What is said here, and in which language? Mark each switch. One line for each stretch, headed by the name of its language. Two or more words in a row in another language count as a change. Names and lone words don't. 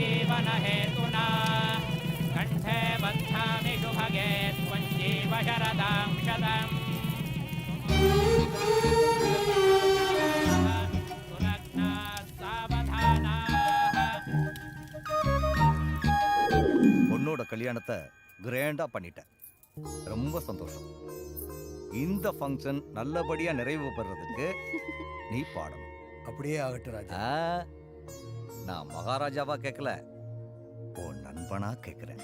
Sanskrit: जीवन हेतुना कंठे बध्नामि शुभगे त्वञ्जीव शरदां शतम् सुलग्नाः सावधानाः
Tamil: பொண்ணோட கல்யாணத்தை கிராண்டா பண்ணிட்டேன். ரொம்ப சந்தோஷம். இந்த ஃபங்க்ஷன் நல்லபடியா நிறைவு பெறதுக்கு நீ பாடணும். அப்படியே ஆகட்டும் ராஜா. நான் மகாராஜாவா கேட்கல, உன் நண்பனா கேட்கிறேன்.